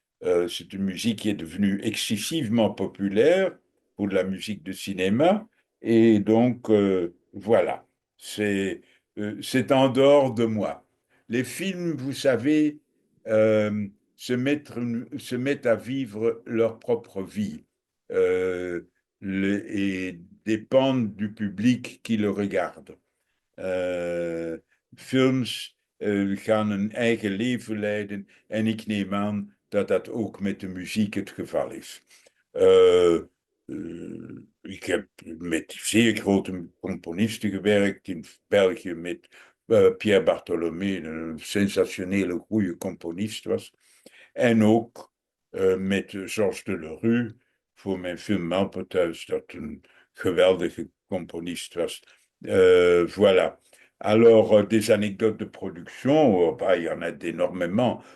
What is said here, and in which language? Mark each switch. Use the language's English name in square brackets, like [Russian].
[French] C'est une musique qui est devenue excessivement populaire pour de la musique de cinéma et donc voilà, c'est en dehors de moi. Les films, vous savez, euh, se mettent à vivre leur propre vie. Euh, et dépendent du public qui le regarde. [Dutch] Uh, Films gaan een eigen leven leiden en ik neem aan dat dat ook met de muziek het geval is. Uh, ik heb met zeer grote componisten gewerkt in België, met Pierre Bartholomé, een sensationele goede componist was. En ook met Georges Delerue voor mijn film Malpertuis, dat een geweldige componist was. [French] Voilà. Alors, des anecdotes de production, oh, bah, il y en a énormément.